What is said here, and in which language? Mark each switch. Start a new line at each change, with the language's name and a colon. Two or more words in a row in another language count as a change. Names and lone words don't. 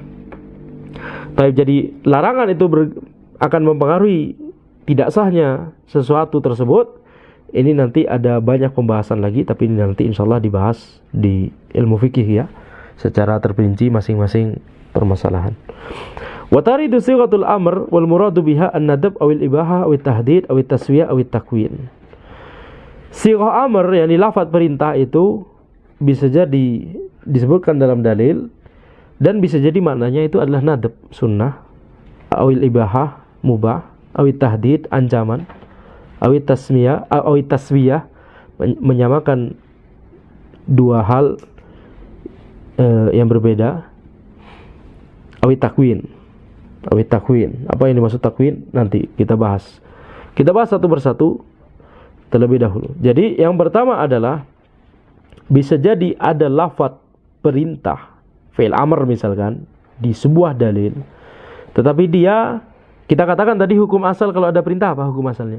Indonesian: Jadi larangan itu akan mempengaruhi tidak sahnya sesuatu tersebut. Ini nanti ada banyak pembahasan lagi, tapi ini nanti
Arabic: إن شاء الله
Indonesian: dibahas di ilmu fikih ya, secara terperinci masing-masing permasalahan.
Arabic: وترد صيغة الأمر والمراد بها الندب أو الإباحة أو التهديد أو التسوية أو التكوين. صيغة أمر,
Indonesian: yakni lafaz perintah itu bisa jadi disebutkan dalam dalil, dan bisa jadi maknanya itu adalah nadab, sunnah,
Arabic: أو الإباحة مباح أو التهديد, ancaman, أو التسوية,
Indonesian: menyamakan dua hal yang berbeda,
Arabic: أو التكوين.
Indonesian: Apa yang dimaksud takwin? Nanti kita bahas satu persatu terlebih dahulu. Jadi yang pertama adalah bisa jadi ada lafaz perintah,
Arabic: فعل أمر
Indonesian: misalkan, di sebuah dalil, tetapi kita katakan tadi hukum asal kalau ada perintah apa hukum asalnya?